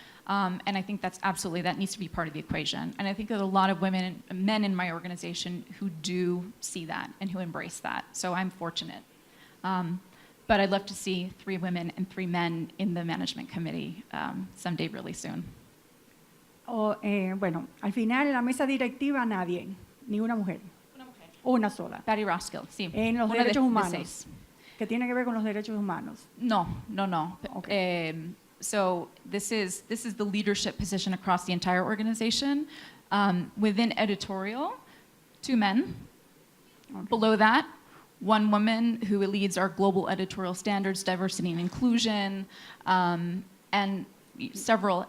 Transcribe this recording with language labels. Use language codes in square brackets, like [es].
[en] And I think that needs to be part of the equation. And I think there's a lot of men in my organization who do see that and who embrace that. So I'm fortunate. But I'd love to see 3 women and 3 men in the management committee someday really soon. [es] Bueno, al final en la mesa directiva nadie, ni una mujer. Una sola. Patty Roskill, sí. En los Una de- derechos de humanos. 6. Que tiene que ver con los derechos humanos. No. [en] Okay. So this is the leadership position across the entire organization. Within editorial, 2 men. Okay. Below that, 1 woman who leads our global editorial standards, diversity and inclusion, and several.